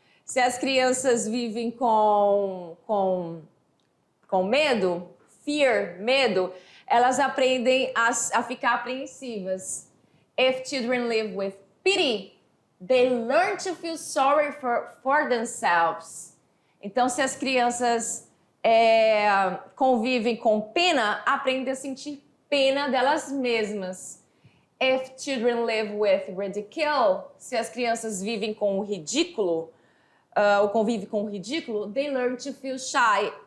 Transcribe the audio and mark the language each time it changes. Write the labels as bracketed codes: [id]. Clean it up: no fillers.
[pt] Se as crianças vivem com medo, fear, medo, elas aprendem a ficar apreensivas. [en] If children live with pity, they learn to feel sorry for themselves. [pt] Então, se as crianças convivem com pena, aprendem a sentir pena delas mesmas. [en] If children live with ridicule, [pt] se as crianças vivem com o ridículo, ou convivem com o ridículo, [en] they learn to feel shy.